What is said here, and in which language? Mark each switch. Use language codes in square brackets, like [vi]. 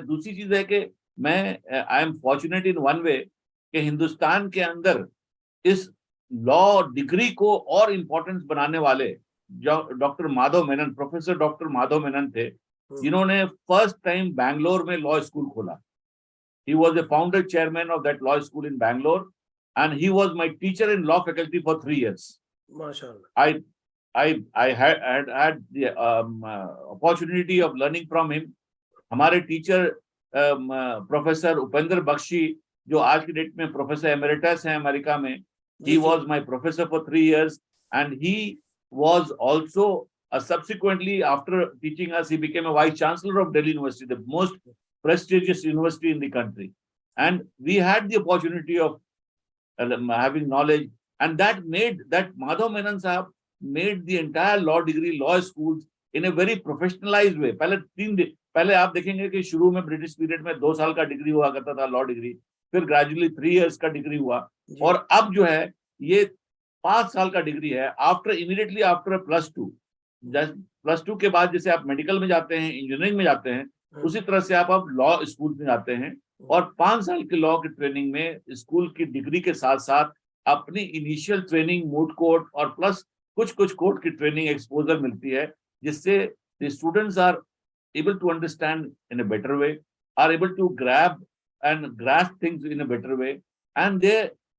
[hi] दूसरी चीज है कि मैं [en] I am fortunate in one way [hi] कि हिंदुस्तान के अंदर इस लॉ डिग्री को और इम्पोर्टेंस बनाने वाले जो doctor Madhav Menon, professor doctor Madhav Menon थे, जिन्होंने फर्स्ट टाइम बैंगलोर में लॉ स्कूल खोला। [en] He was the founder chairman of that law school in Bangalore, and he was my teacher in law faculty for 3 years. [hi] माशाल्लाह। [en] I had the opportunity of learning from him. [hi] हमारे teacher professor Upendra Bakshi, जो आज की date में professor emeritus हैं America में, [en] he was my professor for 3 years, and he was also subsequently, after teaching us, he became a vice chancellor of Delhi University, the most prestigious university in the country. And we had the opportunity of having knowledge, and that Madhav Menon Sahab made the entire law degree, law schools in a very professionalized way. [hi] पहले आप देखेंगे कि शुरू में British period में 2 साल का degree हुआ करता था, लॉ डिग्री, फिर ग्रेजुअली 3 years का डिग्री हुआ। जी। और अब जो है ये 5 साल का डिग्री है, [en] Immediately after +2। [hi] +2 के बाद जैसे आप मेडिकल में जाते हैं, इंजीनियरिंग में जाते हैं, उसी तरह से आप अब लॉ स्कूल में जाते हैं और 5 साल के लॉ की ट्रेनिंग में स्कूल की डिग्री के साथ साथ अपनी इनिशियल ट्रेनिंग मूट कोर्ट और प्लस कुछ कोर्ट की ट्रेनिंग एक्सपोजर मिलती है, जिससे [en] the students are able to understand in a better way, are able to grasp things in a better way, and they